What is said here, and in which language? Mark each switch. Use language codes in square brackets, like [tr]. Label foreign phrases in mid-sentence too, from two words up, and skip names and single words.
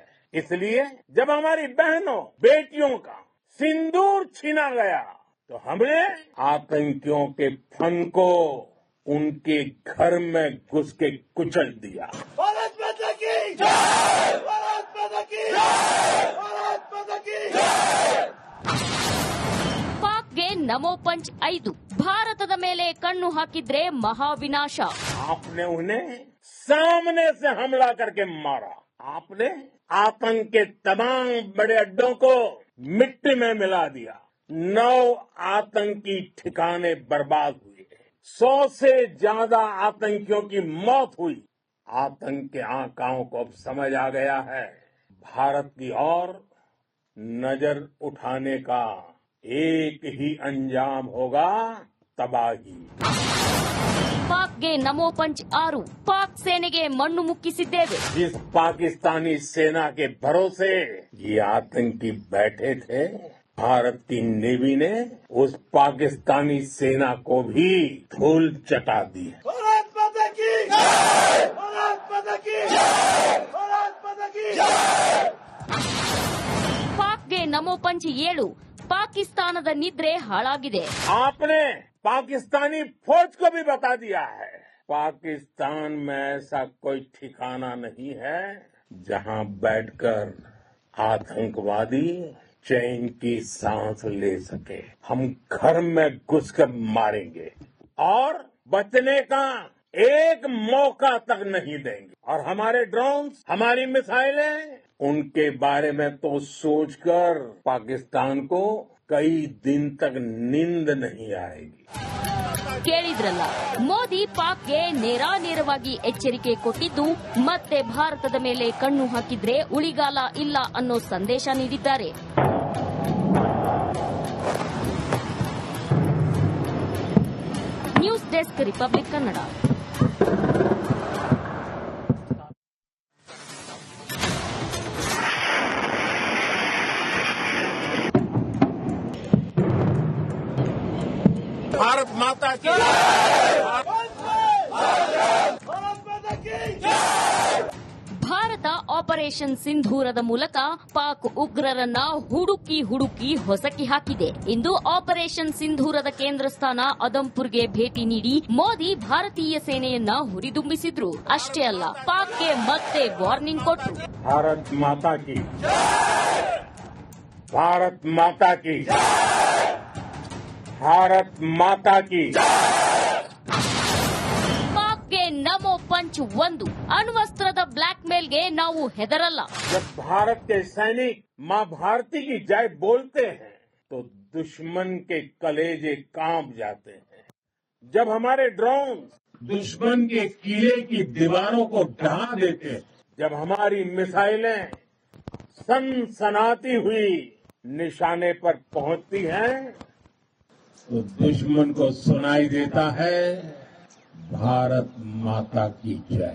[hi] इसलिए जब हमारी बहनों बेटियों का सिंदूर छीना गया तो हमने आतंकियों के फन को उनके घर में घुस के कुचल दिया. भारत माता की जय! भारत माता की जय! भारत माता की जय! [kn] ಪಾಕ್ಗೆ ನಮೋ ಪಂಚ್ 5. ಭಾರತದ ಮೇಲೆ ಕಣ್ಣು ಹಾಕಿದ್ರೆ ಮಹಾವಿನಾಶ. [hi] आपने उन्हें सामने से हमला करके मारा. आपने आतंक के तमाम बड़े अड्डों को मिट्टी में मिला दिया. 9 आतंकी ठिकाने बर्बाद हुए. 100 से ज्यादा आतंकियों की मौत हुई. आतंक के आकाओं को अब समझ आ गया है, भारत की ओर नजर उठाने का एक ही अंजाम होगा, तबाही. [kn] ಪಾಕ್ಗೆ ನಮೋ ಪಂಚ್ 6. ಪಾಕ್ ಸೇನೆಗೆ ಮಣ್ಣು ಮುಕ್ಕಿಸಿದ್ದೇವೆ. [hi] जिस पाकिस्तानी सेना के भरोसे ये आतंकी बैठे थे, भारत की नेवी ने उस पाकिस्तानी सेना को भी धूल चटा दी है. भारत माता की जय! भारत माता की जय! भारत माता की जय! [kn] ಪಾಕ್ಗೆ ನಮೋ ಪಂಚ್ 7. ಪಾಕಿಸ್ತಾನದ ನಿದ್ರೆ ಹಾಳಾಗಿದೆ. [hi] आपने पाकिस्तानी फौज को भी बता दिया है, पाकिस्तान में ऐसा कोई ठिकाना नहीं है जहां बैठकर आतंकवादी चैन की सांस ले सके. हम घर में घुसकर मारेंगे और बचने का एक मौका तक नहीं देंगे। और हमारे ड्रोन्स, हमारी मिसाइलें, उनके बारे में तो सोचकर पाकिस्तान को कई दिन तक नींद नहीं आएगी। [kn] ಕೇಳಿದ್ರಲ್ಲ, ಮೋದಿ ಪಾಕ್ಗೆ ನೇರಾನೇರವಾಗಿ ಎಚ್ಚರಿಕೆ ಕೊಟ್ಟಿದ್ದು ಮತ್ತೆ ಭಾರತದ ಮೇಲೆ ಕಣ್ಣು ಹಾಕಿದ್ರೆ ಉಳಿಗಾಲ ಇಲ್ಲ ಅನ್ನೋ ಸಂದೇಶ ನೀಡಿದ್ದಾರೆ. ನ್ಯೂಸ್ ಡೆಸ್ಕ್, ರಿಪಬ್ಲಿಕ್ ಕನ್ನಡ. [hi] भारत माता की [kn] ಭಾರತ ಆಪರೇಷನ್ ಸಿಂಧೂರದ ಮೂಲಕ ಪಾಕ್ ಉಗ್ರರನ್ನ ಹುಡುಕಿ ಹೊಸಕಿ ಹಾಕಿದೆ. ಇಂದು ಆಪರೇಷನ್ ಸಿಂಧೂರದ ಕೇಂದ್ರ ಸ್ಥಾನ ಅದಂಪುರ್ಗೆ ಭೇಟಿ ನೀಡಿ ಮೋದಿ ಭಾರತೀಯ ಸೇನೆಯನ್ನ ಹುರಿದುಂಬಿಸಿದ್ರು. ಅಷ್ಟೇ ಅಲ್ಲ, ಪಾಕ್ಗೆ ಮತ್ತೆ ವಾರ್ನಿಂಗ್ ಕೊಟ್ರು. [hi] भारत माता की, भारत माता की, भारत माता की. [kn] ಪಾಕ್ಗೆ ನಮೋ ಪಂಚ್ 1. ಅಣ್ವಸ್ತ್ರದ ಬ್ಲಾಕ್ ಮೇಲ್ಗೆ ನಾವು ಹೆದರಲ್ಲ. [hi] जब भारत के सैनिक मां भारती की जय बोलते हैं तो दुश्मन के कलेजे कांप जाते हैं. जब हमारे ड्रोन दुश्मन के किले की दीवारों को ढहा देते हैं, जब हमारी मिसाइलें सनसनाती हुई निशाने पर पहुंचती हैं, तो दुश्मन को सुनाई देता है भारत माता की जय.